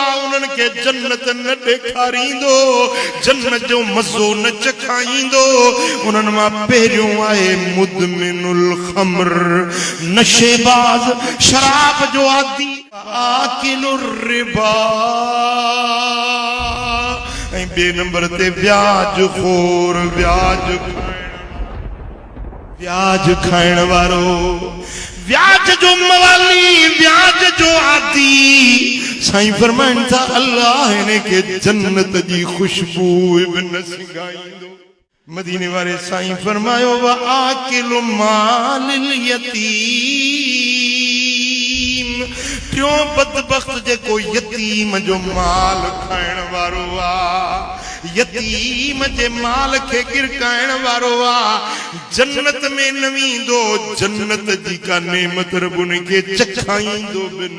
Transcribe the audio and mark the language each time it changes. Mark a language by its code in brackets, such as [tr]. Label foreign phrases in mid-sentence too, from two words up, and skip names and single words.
[sd] उन्हनि खे जन्नत न ॾेखारींदो, जन्नत जो मज़ो न चखाईंदो। उन्हनि मां पहिरियों आहे [ar] مدمن الخمر, [sd] नशेबाज, शराब जो आदी, [ar] آكل الربا, [sd] ऐं बे नंबर ते ब्याज खोर, ब्याज खाइण वारो, ब्याज जो मवाली, ब्याज जो आदी। साईं फरमाइनि था अल्लाह हिन खे जन्नत जी खुशबू बि न सिंगाईंदो। मदीने वारे साईं फरमायो [ar] وآكل مال اليتيم, [sd] क्यों बदबख्त जेको यतीम जो माल खाइण वारो आ, यतीम जे माल खे गिरकाइण वारो आ, जन्नत में न वेंदो, जन्नत जी का नेमत रब उन खे चखाईंदो बि न।